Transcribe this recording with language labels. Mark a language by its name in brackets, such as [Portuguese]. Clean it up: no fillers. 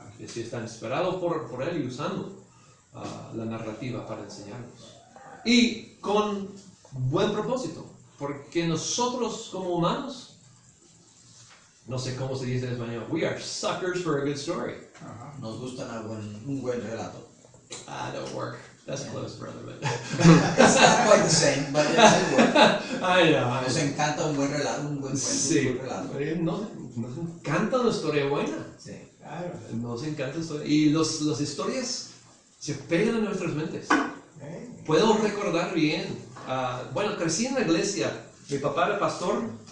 [Spanish] Está inspirado por él y usando la narrativa para enseñarnos. Y con buen propósito, porque nosotros como humanos, no sé cómo se dice en español, [English] we are suckers for a good story. [Spanish] Nos gusta un buen relato. [English] Don't work. That's close, brother. But It's not quite the same, but it works. I know. [Spanish] Nos encanta un buen relato, un buen cuento, Sí. un buen relato. Nos encanta una historia buena. Sí. Claro. Nos encanta la historia. Y las historias se pegan en nuestras mentes. Puedo recordar bien. Bueno, crecí en la iglesia. Mi papá era pastor.